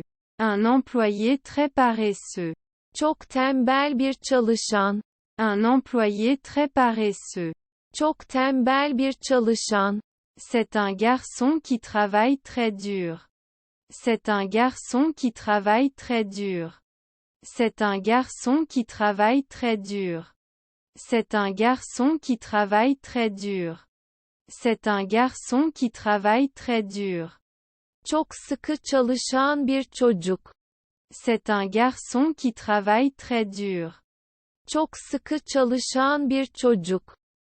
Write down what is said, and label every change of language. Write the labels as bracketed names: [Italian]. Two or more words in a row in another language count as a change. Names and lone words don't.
[French] Un employé très paresseux. [Turkish] Çok tembel bir çalışan. [French] Un employé très paresseux. [Turkish] Çok tembel bir çalışan. [French] C'est un garçon qui travaille très dur. C'est un garçon qui travaille très dur. C'est un garçon qui travaille très dur. C'est un garçon qui travaille très dur. C'est un garçon qui travaille très dur. [Turkish] Çok sıkı çalışan bir çocuk. [French] C'est un garçon qui travaille très dur. [Turkish] Çok sıkı çalışan bir çocuk.